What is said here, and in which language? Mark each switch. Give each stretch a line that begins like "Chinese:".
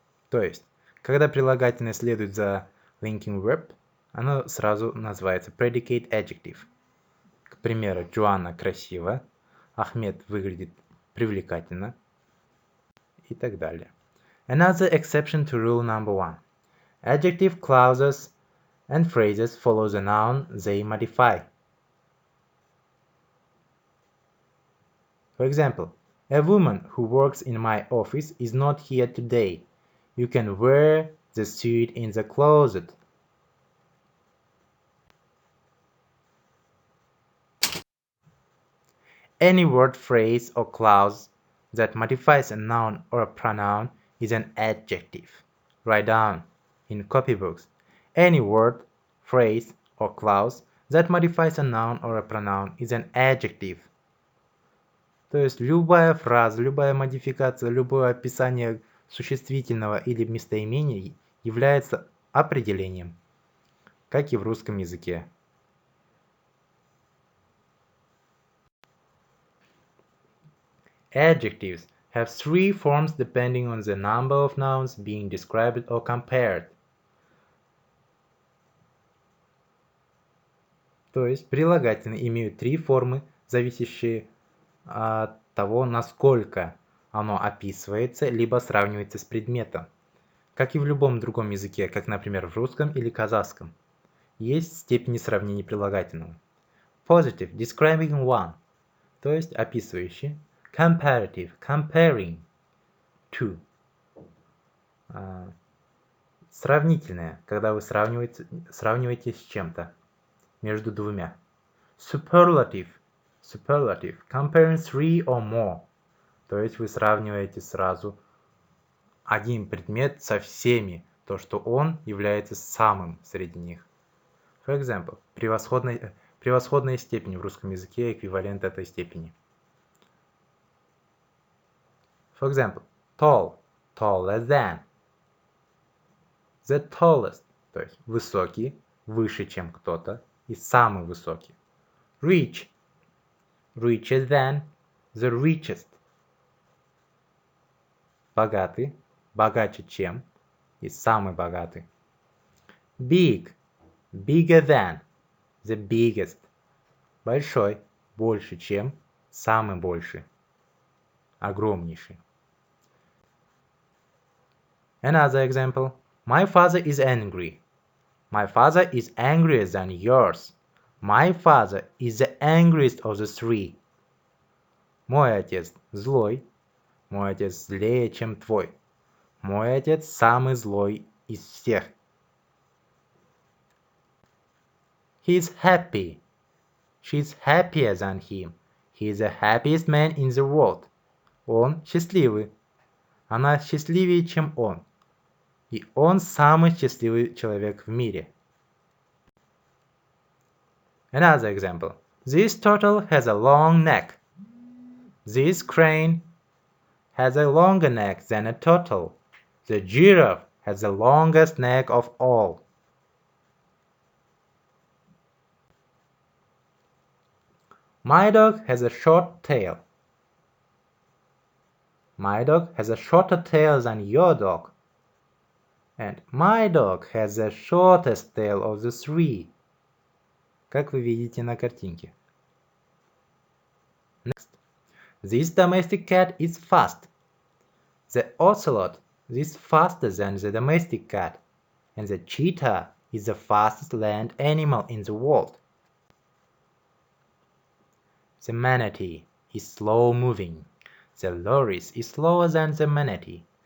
Russian: То есть, когда прилагательное следует за linking verb, оно сразу называется predicate adjective. К примеру, Джоанна красива, Ахмед выглядит привлекательно и так далее.
English: Another exception to rule number 1. Adjective clauses and phrases follow the noun they modify. For example, a woman who works in my office is not here today. You can wear the suit in the closet. Any word, phrase, or clause that modifies a noun or a pronoun is an adjective. Write down in copybooks. Any word, phrase, or clause that modifies a noun or a pronoun is an adjective.
Russian: То есть любая фраза, любая модификация, любое описание существительного или местоимения является определением, как и в русском языке.
English: Adjectives have 3 forms depending on the number of nouns being described or compared.
Russian: То есть прилагательные имеют 3 формы, зависящие от того, насколько оно описывается, либо сравнивается с предметом. Как и в любом другом языке, как, например, в русском или казахском, есть степени сравнения прилагательного.
English: Positive, describing one.
Russian: то есть описывающий.
English: Comparative, comparing to.
Russian: Сравнительное, когда вы сравниваете с чем-то, между двумя.
English: Superlative, superlative, comparing three or more.
Russian: То есть вы сравниваете сразу один предмет со всеми, то, что он является самым среди них.
English: For example,
Russian: превосходная степень в русском языке эквивалент этой степени.
English: For example, tall, taller than. The tallest,
Russian: то есть высокий, выше, чем кто-то, и самый высокий.
English: Rich, richer than, the richest.
Russian: Богатый, богаче, чем, и самый богатый.
English: Big, bigger than, the biggest.
Russian: Большой, больше, чем, самый больший, огромнейший.
English: Another example. My father is angry. My father is angrier than yours. My father is the angriest of the three.
Russian: Мой отец злой. Мой отец злее, чем твой. Мой отец самый злой из всех.
English: He is happy. She is happier than him. He is the happiest man in the world.
Russian: Он счастливый. Она счастливее, чем он. И он самый счастливый человек в мире.
English: Another example. This turtle has a long neck. This crane has a longer neck than a turtle. The giraffe has the longest neck of all. My dog has a short tail. My dog has a shorter tail than your dog. And my dog has the shortest tail of the three.
Russian: Как вы видите на картинке.
English: Next. This domestic cat is fast. The ocelot is faster than the domestic cat. And the cheetah is the fastest land animal in the world. The manatee is slow-moving. The loris is slower than the manatee.